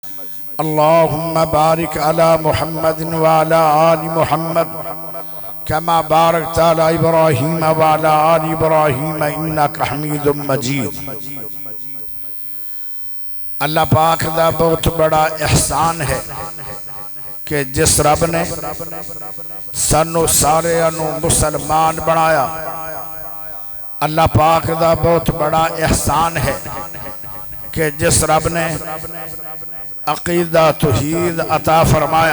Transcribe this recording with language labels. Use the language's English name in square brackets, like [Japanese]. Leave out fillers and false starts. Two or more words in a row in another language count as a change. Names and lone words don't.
[Arabic] اللهم بارك على محمد وعلى آل محمد كما باركت على إبراهيم وعلى آل إبراهيم إنك حميد مجيد. [Punjabi] اللہ پاک دا بہت بڑا احسان ہے کہ جس رب نے سانوں سارے مسلمان بنایا. اللہ پاک دا بہت بڑا احسان ہے کہ جس رب نے عقیدہ توحید عطا فرمایا.